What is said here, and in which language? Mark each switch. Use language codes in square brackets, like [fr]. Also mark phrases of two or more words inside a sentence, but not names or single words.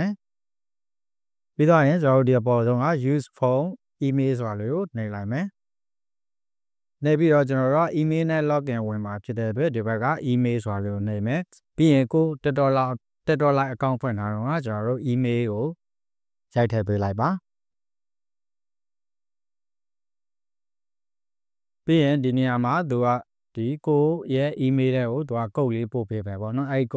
[my] မယ်ပြီးတော့ရင်ကျွန်တော်တို့ဒီအပေါ်ဆုံးက [en] use phone email [my] ဆိုတာလေးကိုနှိပ်လိုက်မယ်နှိပ်ပြီးတော့ကျွန်တော်တို့ email နဲ့ login ဝင်မှာဖြစ်တဲ့အတွက်ဒီဘက်က email ဆိုတာလေးကိုနှိပ်မယ်ပြီးရင်ကို TikTok Lite account ဖွင့်ထားတော့ကကျွန်တော်တို့ email ကိုရိုက်ထည့်ပေးလိုက်ပါ ပြီးရင်ဒီနေရာမှာသူကဒီကိုရဲ့ email တွေကိုသူကကုတ်လေးပို့ပေးပဲပေါ့နော်အဲ့ဒီကုတ်